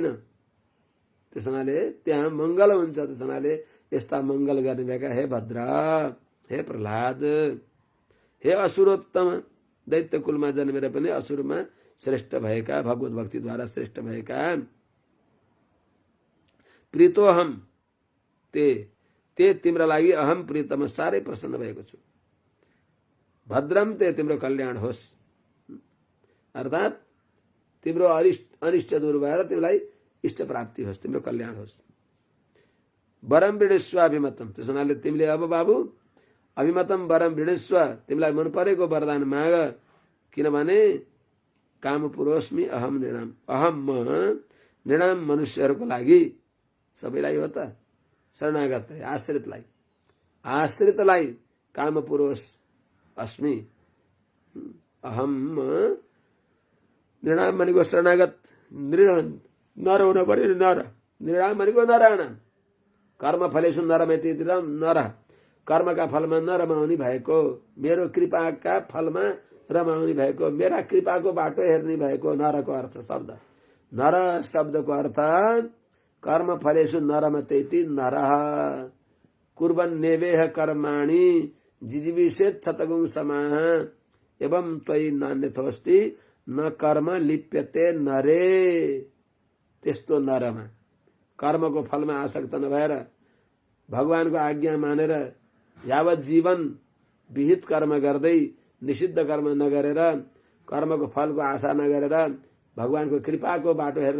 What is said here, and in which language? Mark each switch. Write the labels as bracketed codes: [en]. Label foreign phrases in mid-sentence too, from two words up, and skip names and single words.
[ne] त्यसैले त्यहाँ मङ्गल हुन्छ। त्यसैले यस्ता मङ्गल गर्ने भएका हे भद्र, हे प्रहलाद, हे असुरोत्तम, दैत्य कुलमा जन्मेर पनि असुरमा श्रेष्ठ भएका, भगवत भक्तिद्वारा श्रेष्ठ भएका, [sa] प्रीतोहम ते [ne] तिम्रो लागि [sa] अहम प्रीतम [ne] साह्रै प्रसन्न भएको छु। [sa] भद्रम ते [ne] तिम्रो कल्याण होस्, अर्थात् तिम्रो अनिष्ट दूर भएर तिमीलाई इष्ट प्राप्ति होस्, तिम्रो कल्याण होस्। [sa] वरम वृणीष्व अभिमतम, [ne] त्यसो हुनाले तिमीले अब बाबु [sa] अभिमतम वरम वृणीष्व, [ne] तिमीलाई मन परेको वरदान माग, किनभने [sa] काम पुरोस्मि अहम नृणाम, अहम [ne] म नृणाम मनुष्यहरूको लागि, सबैलाई हो त, शरणागत आश्रितलाई [sa] काम पुरोष अस्मि, अहम [ne] नृणाम भनेको शरणागत, नर हुन पर्यो, नर, नृणाम भनेको नरायण, [sa] कर्म फलेषु नरमेति नर, [ne] कर्मका फलमा नरमा हुने भएको, मेरो कृपाका फलमा रमाउने भएको, मेरा कृपाको बाटो हेर्ने भएको नरको अर्थ शब्द। नर शब्दको अर्थ [sa] कर्म फलेषु नरमतेति नरः कुर्वन्नेवेह कर्माणि जिजीविषेत् शतगुं समाः एवं त्वयि नान्यथोस्ति न कर्म लिप्यते नरे। [ne] त्यस्तो नरमा कर्मको फलमा आसक्त नभएर भगवानको आज्ञा मानेर यावत जीवन विहित कर्म गर्दै निषिद्ध कर्म नगरेर कर्मको फलको आशा नगरेर भगवानको कृपाको बाटो हेरेर